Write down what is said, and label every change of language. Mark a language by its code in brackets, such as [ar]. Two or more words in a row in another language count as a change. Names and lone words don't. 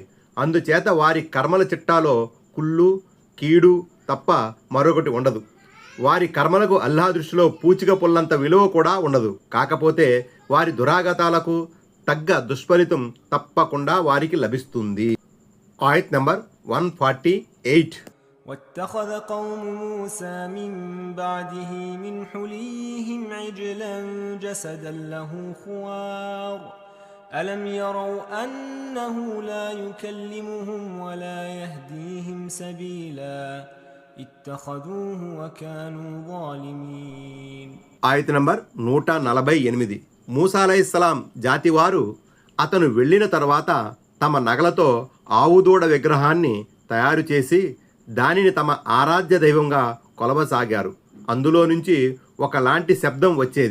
[te] అందుచేత వారి కర్మల చిట్టాలో కుళ్ళు కీడు తప్ప మరొకటి ఉండదు. వారి కర్మలకు అల్లా దృష్టిలో పూచిక పుల్లంత విలువ కూడా ఉండదు. కాకపోతే వారి దురాగతాలకు తగ్గ దుష్ఫలితం తప్పకుండా వారికి లభిస్తుంది. ఆయత్ నంబర్ 148. [ar] واتخذ قوم موسى من بعده من حليهم عجلا جسدا له خوار ألم يروا أنه لا يكلمهم ولا يهديهم سبيلا اتخذوه وكانوا ظالمين. [te] ఆయత నంబర్ 148. మూసా అలైహిస్సలాం జాతివారు అతను వెళ్ళిన తర్వాత తమ నగలతో ఆవుదూడ విగ్రహాన్ని తయారు చేసి దానిని తమ ఆరాధ్య దైవంగా కొలవసాగారు. అందులో నుంచి ఒకలాంటి శబ్దం వచ్చేది.